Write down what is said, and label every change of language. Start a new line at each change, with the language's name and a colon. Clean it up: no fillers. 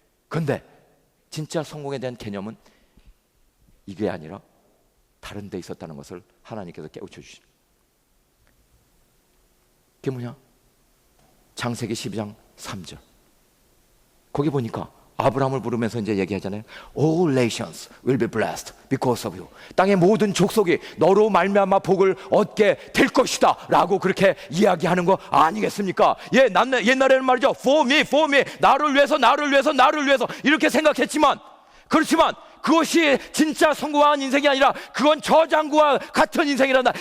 Korean: 그런데 진짜 성공에 대한 개념은 이게 아니라 다른 데 있었다는 것을 하나님께서 깨우쳐 주십니다. 그게 뭐냐? 창세기 12장 3절. 거기 보니까 아브라함을 부르면서 이제 얘기하잖아요.
English: All nations will be blessed because of you.
Korean: 땅의 모든 족속이 너로 말미암아 복을 얻게 될 것이다 라고 그렇게 이야기하는 거 아니겠습니까? 예, 옛날에는 말이죠.
English: For me,
Korean: 나를 위해서, 나를 위해서, 나를 위해서 이렇게 생각했지만, 그렇지만 그것이 진짜 성공한 인생이 아니라 그건 저장구와 같은 인생이란다.